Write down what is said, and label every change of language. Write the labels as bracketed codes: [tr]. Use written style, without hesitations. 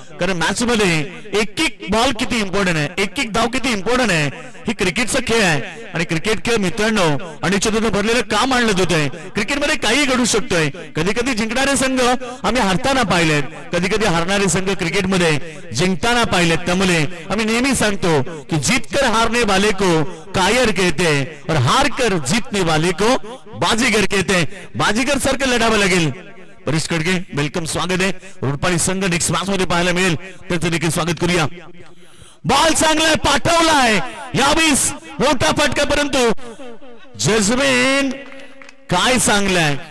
[mr] कारण मॅच मध्ये एक एक बॉल किती इम्पॉर्टंट आहे. एक एक धाव किती इम्पॉर्टंट आहे. ही क्रिकेटचा खेळ आहे आणि क्रिकेट खेळ मित्रांनो अनिश्चितता भरलेलं का मांडलं होतंय. क्रिकेटमध्ये काही घडू शकतोय. कधी कधी जिंकणारे संघ आम्ही हारताना पाहिलेत. कधी कधी हारणारे संघ क्रिकेटमध्ये जिंकताना पाहिलेत. [hi] त्यामुळे आम्ही नेहमी सांगतो की जीतकर हारने वाले को कायर कहते और हार कर जीतने वाले को बाजीगर कहते. [mr] बाजीगर सारखं लढावं लागेल. परेश खडके वेलकम स्वागत आहे. रुपाली संघ नेक्स्ट मॅच मध्ये पाहायला मिळेल त्याचं देखील स्वागत करूया. बॉल चांगलाय पाठवलाय यावीस मोठा फटका परंतु जजमेंट काय चांगलाय.